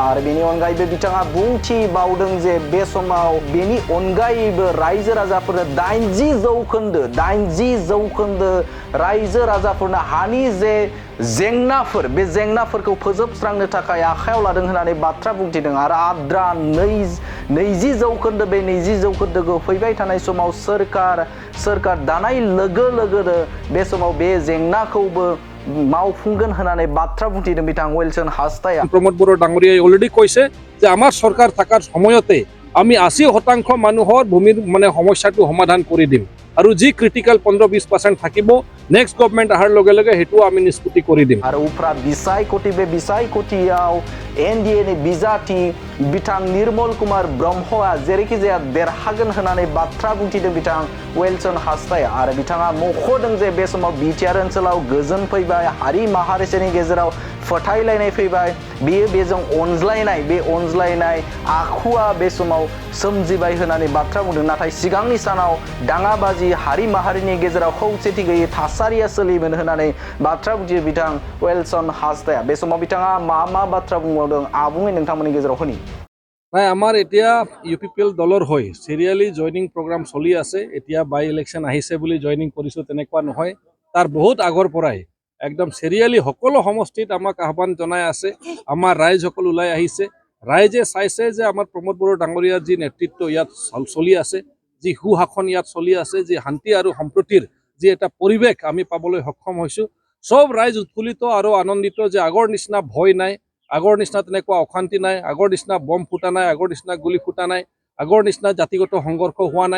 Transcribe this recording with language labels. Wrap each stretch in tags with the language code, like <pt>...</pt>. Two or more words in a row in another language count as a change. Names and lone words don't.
<brx>आरो बेनि अनगायैबो बिथाङा बुंथिबावदों जे बे समाव बेनि अनगायैबो रायजो राजाफोरनो 80 जौखोन्दो रायजो राजाफोरनो हानि जे जेंनाफोर, बे जेंनाफोरखौ फोजोबस्रांनो थाखाय आखायाव लादों होननानै बाथ्रा बुंथिदों। आरो आद्रा 20 जौखोन्दो, बे 20 जौखोन्दोखौ फैबाय थानाय समाव सोरखार दानाय लोगो लोगोनो बे समाव बे जेंनाखौबो मावफुंगोन होननानै बाथ्रा बुंथिदों बिथां वेलसन हासदाया।</brx> <as>প্ৰমোদ বড়ো ডাঙৰীয়াই অলৰেডি কৈছে যে আমাৰ চৰকাৰ থকাৰ সময়তে আমি 80% মানুহৰ ভূমিৰ সমস্যাটো সমাধান কৰি দিম আৰু যি ক্ৰিটিকেল 15-20% থাকিব</as> <en>next government</en> <as>অহাৰ লগে লগে সেইটো আমি নিষ্পত্তি কৰি দিম।</as> <brx>आरो उफ्रा बिसायख'थि, बे बिसायख'थियाव एनडिएनि बिजाथि बिथां निर्मल कुमार ब्रह्मआ जेरैखि जाया देरहागोन होननानै बाथ्रा बुंथिदों बिथां वेलसन हासदाया। आरो बिथाङा मख'दों जे बे समाव बिटिआर ओनसोलाव गोजोन फैबाय, हारि माहारिसानि गेजेराव फोथायलायनाय फैबाय, बेजों अनज्लायनाय, बे अनज्लायनाय आखुआ बे समाव सोमजिबाय होननानै बाथ्रा बुंदों। नाथाय सिगांनि सानाव दाङाबाजि, हारि माहारिनि गेजेराव खौसेथि गैयै थासारिया सोलियोमोन होननानै बाथ्रा बुंथियो बिथां वेलसन हासदाया। बे समाव बिथाङा मा बाथ्रा बुंबावदों आबुङै नोंथांमोननि गेजेराव होनि।</brx> <as>নাই, আমাৰ এতিয়া UPPL দলৰ হৈ</as> <en>serially joining program</en> <as>চলি আছে। এতিয়া</as> <en>by election</en> <as>আহিছে বুলি জইনিং কৰিছোঁ তেনেকুৱা নহয়, তাৰ বহুত আগৰ পৰাই একদম চিৰিয়েলি সকলো সমষ্টিত আমাক আহ্বান জনাই আছে। আমাৰ ৰাইজসকল ওলাই আহিছে, ৰাইজে চাইছে যে আমাৰ প্ৰমোদ বড়ো ডাঙৰীয়াৰ যি নেতৃত্ব ইয়াত চলি আছে, যি সুশাসন ইয়াত চলি আছে, যি শান্তি আৰু সম্প্ৰীতিৰ যি এটা পৰিৱেশ আমি পাবলৈ সক্ষম হৈছোঁ, সব ৰাইজ উৎফুল্লিত আৰু আনন্দিত যে আগৰ নিচিনা ভয় নাই, আগৰ নিচিনা তেনেকুৱা অশান্তি নাই, আগৰ নিচিনা বম ফুটা নাই, আগৰ নিচিনা গুলি ফুটা নাই, আগৰ নিচিনা জাতিগত সংঘৰ্ষ হোৱা নাই।</as>